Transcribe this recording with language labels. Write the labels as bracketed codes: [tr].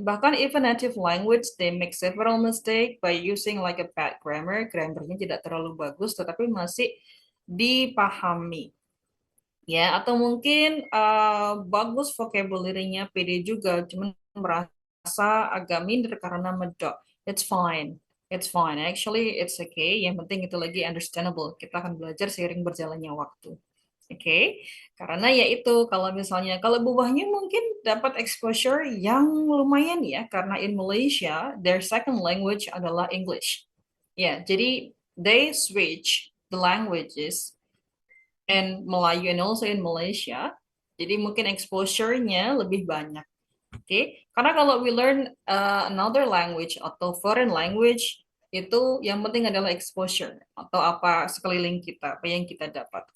[en] Bahkan even native language, they make several mistake by using like a bad grammar. [id] Grammarnya tidak terlalu bagus, tetapi masih dipahami. Ya, atau mungkin bagus vocabulary-nya, pede juga, cuman merasa agak minder karena medok. [en] It's fine. It's fine. Actually, it's okay. [id] Yang penting itu lagi understandable. Kita akan belajar seiring berjalannya waktu. Oke, karena ya itu kalau misalnya kalau buahnya mungkin dapat exposure yang lumayan ya, karena [en] in Malaysia their second language [id] adalah English. Ya, jadi [en] they switch the languages and Melayu and also in Malaysia. [id] Jadi mungkin exposure-nya lebih banyak. Oke, karena kalau [en] we learn another language [id] atau foreign language itu yang penting adalah exposure atau apa sekeliling kita, apa yang kita dapat.